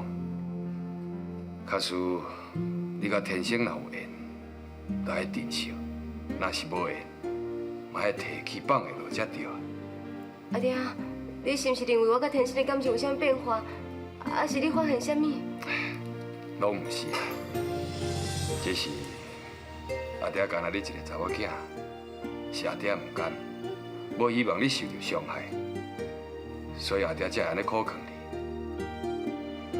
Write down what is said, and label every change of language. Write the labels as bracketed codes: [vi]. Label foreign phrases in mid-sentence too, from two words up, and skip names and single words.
[nan] 假使你甲天生若有缘，就爱珍惜；若是无缘，嘛爱提起放下落才对。阿爹，你是毋是认为我甲天生的感情有啥变化，还是你发现啥物？拢毋是啊，这是。阿爹干那你一个查某囝，是阿爹唔甘，无希望你受到伤害，所以阿爹才会安尼苦劝你。